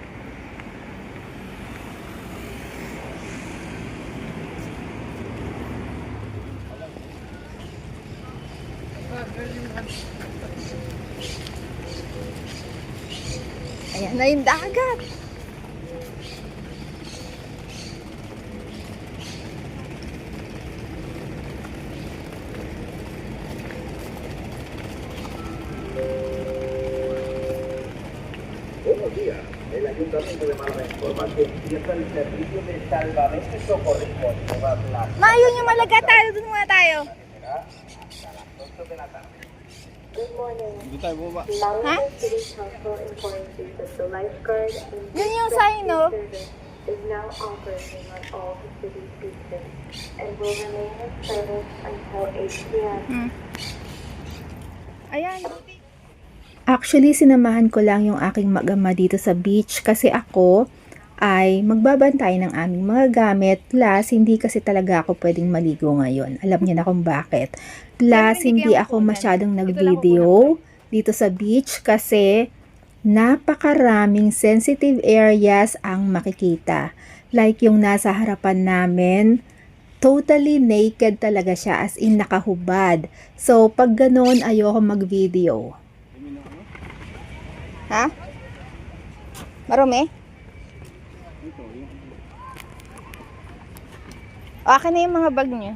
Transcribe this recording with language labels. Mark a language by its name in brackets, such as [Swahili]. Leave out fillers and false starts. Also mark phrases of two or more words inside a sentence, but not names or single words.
[Filipino] Ayan na yung dagat. [Spanish] Buenos días. El Ayuntamiento de Málaga informa que empieza el servicio de salvamento y socorrismo en Nueva Plaza. [Filipino] Maayun yung malaga tayo. Doon muna tayo. [Spanish] Será hasta las 8 de la tarde. [English] Good morning. [Filipino] Hindi tayo bumaba. [English] Malaga City Council informs you that the lifeguard and [Filipino] Yun yung sign, no? [English] service is now operating on all the city's beaches and will remain in service until 8 p.m. [Filipino] Ayan. Actually, sinamahan ko lang yung aking mag-ama dito sa beach kasi ako ay magbabantay ng aming mga gamit. Plus, hindi kasi talaga ako pwedeng maligo ngayon. Alam niyo na kung bakit. Plus, hindi ako masyadong nag-video dito sa beach kasi napakaraming [English] sensitive areas [Filipino] ang makikita. Like yung nasa harapan namin, [English] totally naked [Filipino] talaga siya, [English] as in [Filipino] nakahubad. So, pag ganun, ayoko mag-video. Ha? Marumi? O, akin na yung mga bag niyo.